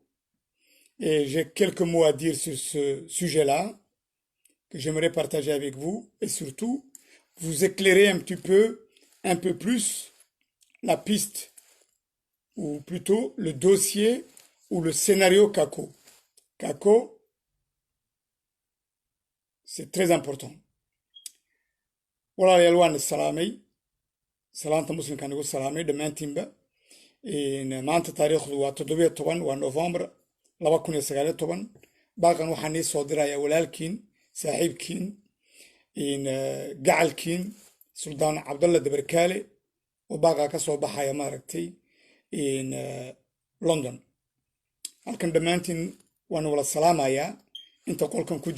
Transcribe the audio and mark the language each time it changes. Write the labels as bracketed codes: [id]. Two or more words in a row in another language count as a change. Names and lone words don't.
[fr] Et j'ai quelques mots à dire sur ce sujet-là que j'aimerais partager avec vous et surtout vous éclairer un peu plus la piste ou plutôt le dossier ou le scénario Kako. Kako, c'est très important. [so] Walaalayaal waan salaamay salaanta muslimkaan ugu salaamay dhammaantiinba maanta taariikhdu waa 17 waa November 2019 baaqan waxaan ii soo dirayaa walaalkiin saaxiibkiin gacalkiin Suldaan Cabdalla Dabarkaale oo baaqa ka soo baxaya maaragtay London halkan dhammaantiin waan wala salaamayaa inta qolkan ku